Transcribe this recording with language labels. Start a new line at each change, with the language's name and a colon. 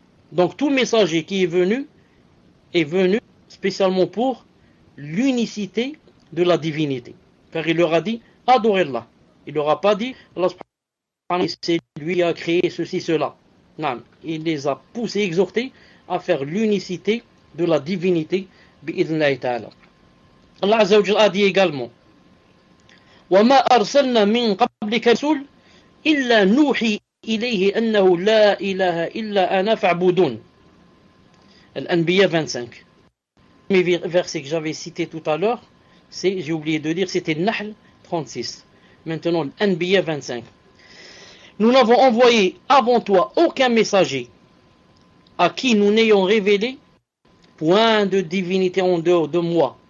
French: Donc tout messager qui est venu spécialement pour l'unicité de la divinité. Car il leur a dit adorez Allah. Il leur a pas dit Allah c'est lui qui a créé ceci, cela. Non, il les a poussés, exhortés à faire l'unicité de la divinité bi'idhnillahi ta'ala.
Arabic: Allah Azza wa Jalla
French: a dit également
Arabic: وَمَا أَرْسَلْنَا مِنْ قَبْلِكَ رَسُولٍ إِلَّا نُوحِي إِلَيْهِ أَنَّهُ لَا إِلَهَ إِلَّا أَنَا فَاعْبُدُونِ.
French: Al-Anbiya 25. Le premier verset que j'avais cité tout à l'heure, j'ai oublié de dire, c'était Nahl 36. Maintenant, Al-Anbiya 25. Nous n'avons envoyé avant toi aucun messager à qui nous n'ayons révélé point de divinité en dehors de moi.